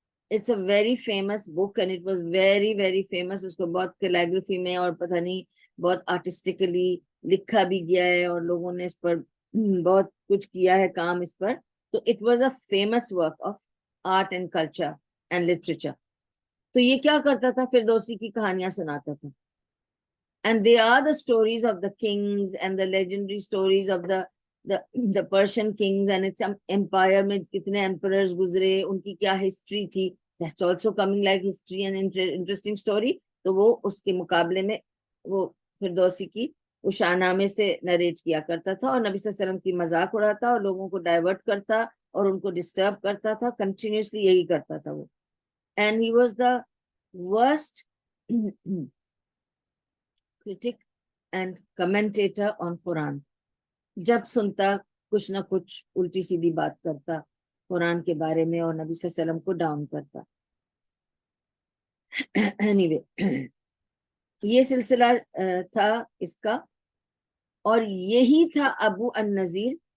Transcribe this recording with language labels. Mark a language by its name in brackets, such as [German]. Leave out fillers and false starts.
[English] It's a very famous book and it was very very famous. [Urdu] اس کو بہت calligraphy میں اور پتہ نہیں بہت آرٹسٹکلی لکھا بھی گیا ہے, اور لوگوں نے اس پر بہت کچھ کیا ہے کام اس پر. [English] تو it was a famous work of art and culture and literature. [Urdu] تو یہ کیا کرتا تھا, فردوسی کی کہانیاں سناتا تھا. [English] And they are the stories of the kings and the legendary stories of the Persian kings and its empire [Urdu] میں کتنے emperors گزرے, ان کی کیا history تھی. [English] That's also coming like history and interesting story. [Urdu] تو وہ اس کے مقابلے میں وہ فردوسی کی وہ شاہ نامے سے نریٹ کیا کرتا تھا, اور نبی صلی اللہ علیہ وسلم کی مذاق اڑاتا اور لوگوں کو ڈائیورٹ کرتا اور ان کو ڈسٹرب کرتا تھا. کنٹینیوسلی یہی کرتا تھا وہ. [English] And he was the worst critic and commentator on Quran. [Urdu] جب سنتا کچھ نہ کچھ الٹی سیدھی بات کرتا قرآن کے بارے میں اور نبی صلی اللہ علیہ وسلم کو ڈاؤن کرتا. anyway, یہ سلسلہ تھا اس کا, اور یہی تھا ابو النذیر.